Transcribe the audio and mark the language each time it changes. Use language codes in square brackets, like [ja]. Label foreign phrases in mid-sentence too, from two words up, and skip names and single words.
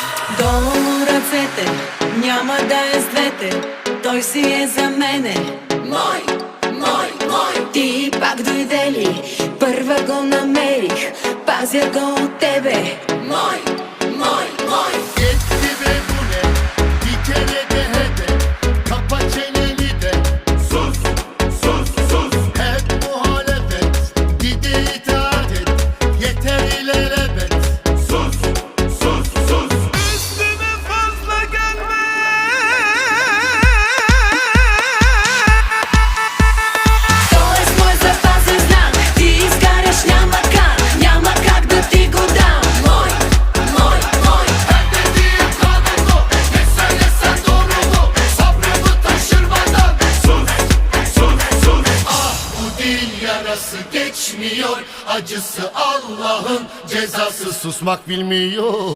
[bg] Долу ръцете, няма да е с двете, той си е за мене. Мой, мой, мой. Ти пак дойде ли, първа го намерих, пазя го от тебе. Мой, мой, мой. [tr] Yetti be bu ne? Bir kere de hede. Kapa çeneni de. Sus, sus, sus. Hep muhalefet. Gide itaat et. Yeter ilelebet. Sus, sus, sus. Üstüme fazla gelme. [bg] Той е с мой запазен знак, ти изгаряш, няма как, няма как да ти го дам. Мой, мой, мой. [tr] Her dediğim kanunlu. Ne söylesen doğru mu? Sabrımı taşırmadan. Sus, sus, sus. Ah, bu dil yarası geçmiyor. Acısı Allah'ın cezası, susmak bilmiyor.